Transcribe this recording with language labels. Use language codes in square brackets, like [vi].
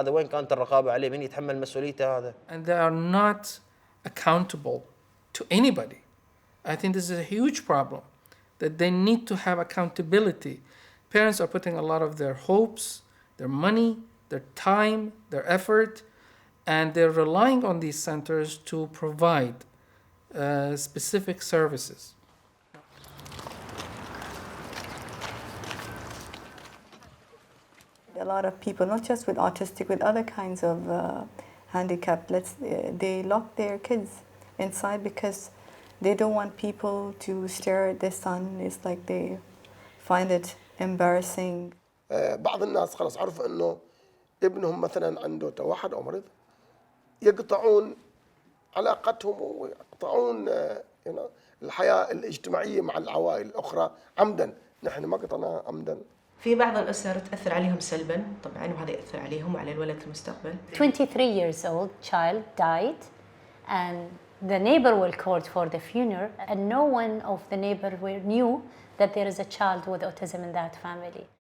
[ar] هذا وين كانت الرقابة عليه؟ من يتحمل مسؤوليته هذا؟ [en] And they are not accountable to anybody. I think this is a huge problem, that they need to have accountability. Parents are putting a lot of their hopes, their money, their time, their effort, and they're relying on these centers to provide specific services. A lot of people, not just with autistic, with other kinds of handicap, they lock their kids inside because they don't want people to stare at their son. It's like they find it embarrassing. [ar] بعض الناس خلاص عرفوا انه ابنهم مثلا عنده توحد او مرض، يقطعون علاقتهم ويقطعون الحياة الاجتماعية مع العوائل الأخرى عمدا. نحن ما قطعناها عمدا. في بعض الأسر تأثر عليهم سلبا طبعا، وهذا يأثر عليهم وعلى الولد في المستقبل. [en] 23 years old child died, and the neighbor were called for the funeral, and no one of the neighbor knew that there is a child with autism in that family.